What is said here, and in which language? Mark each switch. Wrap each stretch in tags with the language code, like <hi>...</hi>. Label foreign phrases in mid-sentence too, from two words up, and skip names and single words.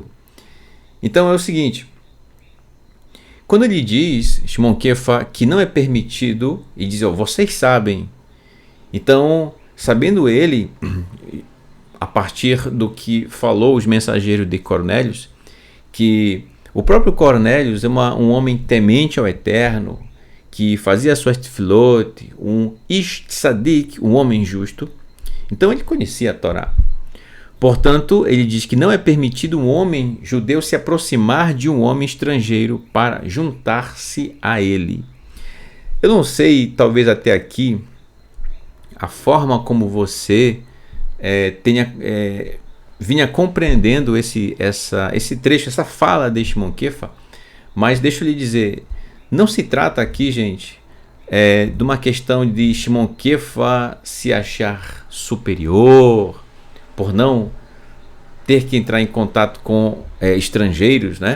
<pt>Então é o seguinte, quando ele diz, Shimon Kefa, que não é permitido, e diz, vocês sabem, então, sabendo ele, a partir do que falou os mensageiros de Cornélios, que o próprio Cornélios é um homem temente ao Eterno, que fazia suas tefilot, um</pt> <he>איש צדיק,</he> <pt>um homem justo. Então ele conhecia a Torá. Portanto, ele diz que não é permitido um homem judeu se aproximar de um homem estrangeiro para juntar-se a ele. Eu não sei, talvez até aqui, a forma como você vinha compreendendo esse trecho, essa fala de Shimon Kefa, mas deixa eu lhe dizer, não se trata aqui, gente, de uma questão de Shimon Kefa se achar superior por não ter que entrar em contato com estrangeiros, né?</pt>